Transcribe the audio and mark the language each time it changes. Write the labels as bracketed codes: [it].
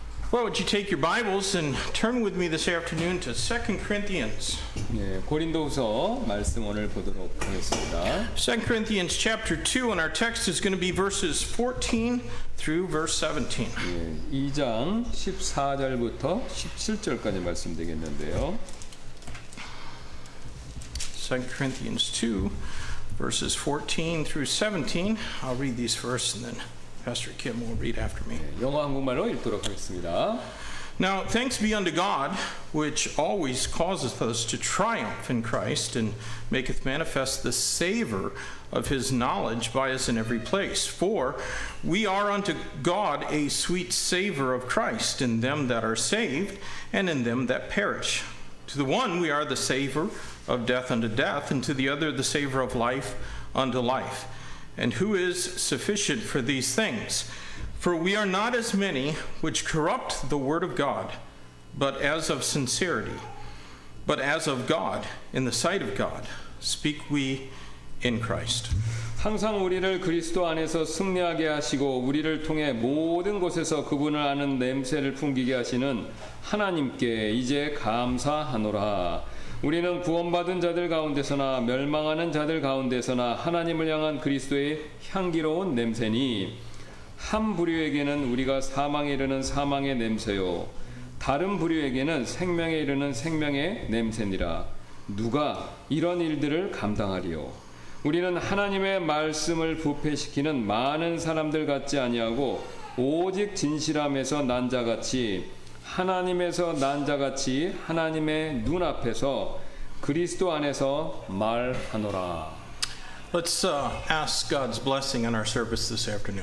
[en] Well, would you take your Bibles and turn with me this afternoon to 2 Corinthians. [ko] 예, 고린도후서 말씀 오늘 보도록 하겠습니다. [en] 2 Corinthians chapter 2, and our text is going to be verses 14 through verse 17. [ko] 예, 2장 14절부터 17절까지 말씀되겠는데요. [en] 2 Corinthians 2, verses 14 through 17. I'll read these first, and then Pastor Kim will read after me. [ko] 예, 영어 한국말로 읽도록 하겠습니다. [en] Now, thanks be unto God, which always causeth us to triumph in Christ, and maketh manifest the savor of his knowledge by us in every place. For we are unto God a sweet savor of Christ in them that are saved, and in them that perish. To the one we are the savor of death unto death, and to the other the savor of life unto life. And who is sufficient for these things? For we are not as many which corrupt the word of God, but as of sincerity, but as of God, in the sight of God, speak we in Christ. [ko] 항상 우리를 그리스도 안에서 승리하게 하시고 우리를 통해 모든 곳에서 그분을 아는 냄새를 풍기게 하시는 하나님께 이제 감사하노라. 우리는 구원받은 자들 가운데서나 멸망하는 자들 가운데서나 하나님을 향한 그리스도의 향기로운 냄새니 한 부류에게는 우리가 사망에 이르는 사망의 냄새요 다른 부류에게는 생명에 이르는 생명의 냄새니라. 누가 이런 일들을 감당하리요? 우리는 하나님의 말씀을 부패시키는 많은 사람들 같지 아니하고 오직 진실함에서 난 자같이 하나님에서 난 자같이 하나님의 눈앞에서 그리스도 안에서 말하노라. [en] Let's ask God's blessing on our service this afternoon.